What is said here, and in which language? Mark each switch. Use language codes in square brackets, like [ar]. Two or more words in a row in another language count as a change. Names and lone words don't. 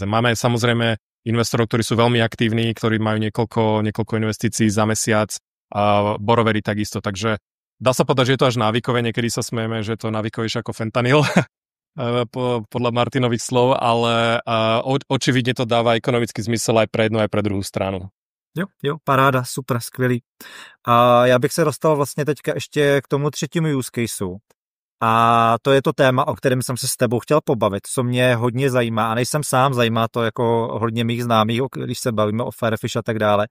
[sk] Máme samozrejme investorov, ktorí sú veľmi aktívni, ktorí majú niekoľko investícií za mesiac, a borroweri takisto. Takže dá sa povedať, že je to až návykové. Niekedy sa smejeme, že je to návykovejšie ako fentanyl. Podľa Martinových slov, ale očividne to dáva ekonomický zmysel aj pre jednu, aj pre druhou stranu. [cs] Jo, paráda, super, skvělý. A já bych se dostal vlastně teďka ještě k tomu třetímu [en] use caseu. [cs] A to je to téma, o kterém jsem se s tebou chtěl pobavit, co mě hodně zajímá, a nejsem sám, zajímá to jako hodně mých známých, když se bavíme o Firefish a tak dále.